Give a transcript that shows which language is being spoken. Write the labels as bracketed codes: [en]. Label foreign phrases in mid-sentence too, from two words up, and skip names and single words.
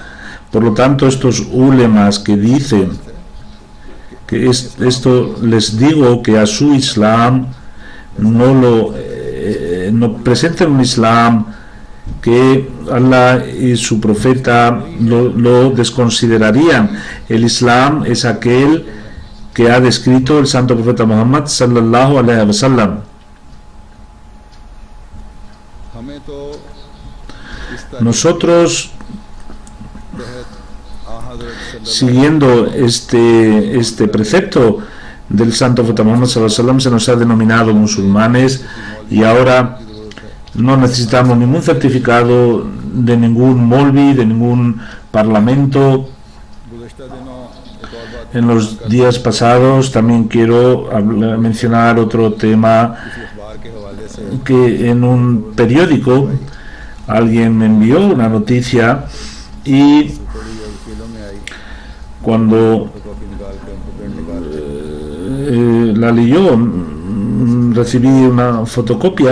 [es] Por lo tanto, estos ulemas que dicen que esto, les digo que a su Islam no presenten un Islam que Allah y su profeta lo desconsiderarían. El Islam es aquel que ha descrito el santo profeta Muhammad [ar] صلى الله عليه وسلم. [es] Nosotros, siguiendo este precepto del santo profeta Muhammad [ar] صلى الله عليه وسلم, [es] se nos ha denominado musulmanes, y ahora no necesitamos ningún certificado de ningún molvi, de ningún parlamento. En los días pasados también quiero mencionar otro tema que en un periódico alguien me envió una noticia y cuando la leyó, recibí una fotocopia.